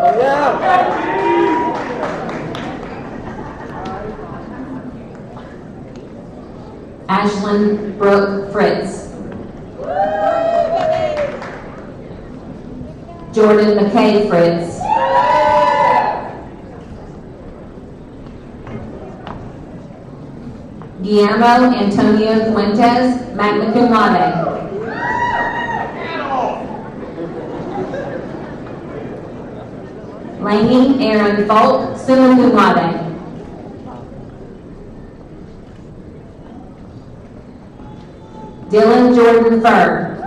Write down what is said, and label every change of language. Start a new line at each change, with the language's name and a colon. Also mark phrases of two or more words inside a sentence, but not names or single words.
English: Ashlyn Brooke Fritz. Jordan McKay Fritz. Guillermo Antonio Fuentes,
Latin: magna cum laude.
English: Laney Aaron Folk,
Latin: summa cum laude.
English: Dylan Jordan Furr.